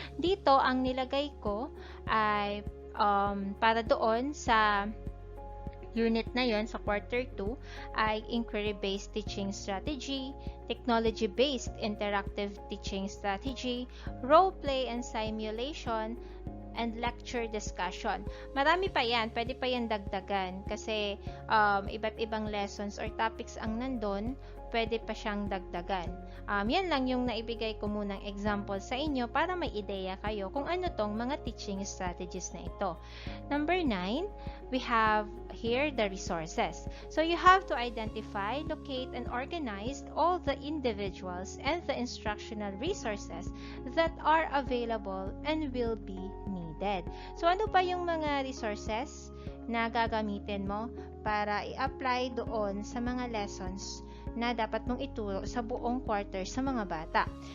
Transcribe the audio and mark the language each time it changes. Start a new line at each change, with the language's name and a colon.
Filipino: Dito, ang nilagay ko ay para doon sa
English: unit
Filipino: na yon sa
English: quarter 2
Filipino: ay
English: inquiry-based teaching strategy, technology-based interactive teaching strategy, role play and simulation, and lecture discussion.
Filipino: Marami pa yan, pwede pa yan dagdagan kasi iba't ibang
English: lessons or topics
Filipino: ang nandun, pwede pa siyang dagdagan. Yan lang yung naibigay ko munang example sa inyo para may ideya kayo kung ano tong mga
English: teaching strategies
Filipino: na ito.
English: Number 9, we have here the resources. So you have to identify, locate, and organize all the individuals and the instructional resources that are available and will be needed.
Filipino: So ano pa yung mga resources na gagamitin mo para i-apply doon sa mga lessons na dapat mong ituro sa buong quarter sa mga bata?